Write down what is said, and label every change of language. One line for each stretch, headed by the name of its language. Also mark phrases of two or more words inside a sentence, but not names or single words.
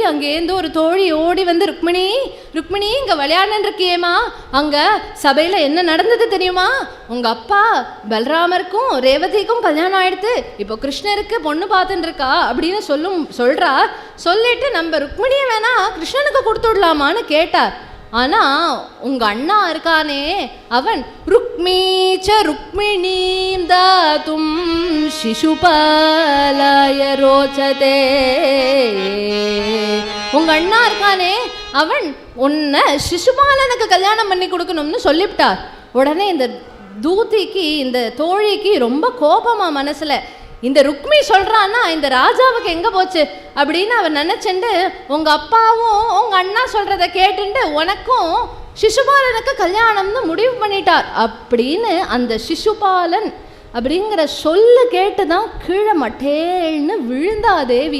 Tamil: அங்கேருந்து ஒரு தோழி ஓடி வந்து, ருக்மிணி ருக்மிணி இங்கே விளையாடன் இருக்கியேம்மா, அங்கே சபையில் என்ன நடந்தது தெரியுமா? உங்கள் அப்பா பலராமருக்கும் ரேவதிக்கும் கல்யாணம் ஆயிடுத்து, இப்போ கிருஷ்ணருக்கு பொண்ணு பார்த்துட்டு இருக்கா அப்படின்னு சொல்கிறா. சொல்லிட்டு நம்ம ருக்மிணியை வேணா கிருஷ்ணனுக்கு கொடுத்து விடலாமான்னு கேட்டார். ஆனால் உங்கள் அண்ணா இருக்கானே அவன்
Sanskrit: रुक्मी च रुक्मिणीं दातुं शिशुपालाय रोचते.
Tamil: உங்க அண்ணா இருக்கானே அவன் உன்னை சிசுபாலனுக்கு கல்யாணம் பண்ணி கொடுக்கணும்னு சொல்லிவிட்டார். உடனே இந்த தூதிக்கு இந்த தோழிக்கு ரொம்ப கோபமா மனசுல, இந்த ருக்மி சொல்றான்னா இந்த ராஜாவுக்கு எங்க போச்சு அப்படின்னு அவன் நினைச்சுண்டு உங்க அப்பாவும் உங்க அண்ணா சொல்றத கேட்டுண்டு உனக்கும் சிசுபாலனுக்கு கல்யாணம்னு முடிவு பண்ணிட்டார் அப்படின்னு அந்த சிசுபாலன் அப்படிங்கிற சொல்லு கேட்டுதான் கீழே மட்டேல்னு விழுந்தா தேவி.